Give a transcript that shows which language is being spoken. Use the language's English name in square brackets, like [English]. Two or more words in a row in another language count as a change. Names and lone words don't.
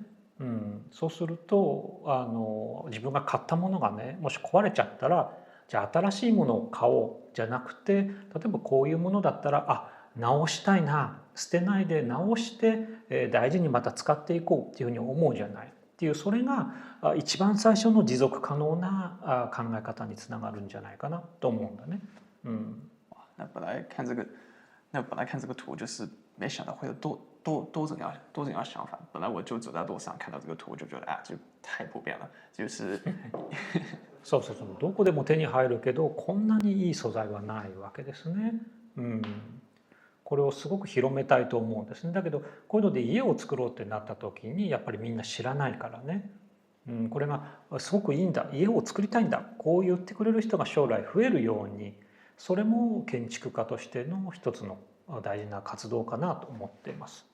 [Japanese] そうすると自分が買ったものがねもし壊れちゃったら、じゃあ新しいものを買おうじゃなくて、例えばこういうものだったら直したいな、捨てないで直して大事にまた使っていこうっていうふうに思うじゃないっていう、それが一番最初の持続可能な考え方につながるんじゃないかなと思うんだね。 [Chinese] 那本来看这个图就是没想到会有多种样想法。本来我就走在路上看到这个图，就觉得就太普遍了，就是 [Japanese] そうそうそう、どこでも手に入るけどこんなにいい素材はないわけですね。これをすごく広めたいと思うんですね。だけどこういうので家を作ろうってなった時にやっぱりみんな知らないからね。これがすごくいいんだ、家を作りたいんだ、こう言ってくれる人が将来増えるように、それも建築家としての一つの大事な活動かなと思っています。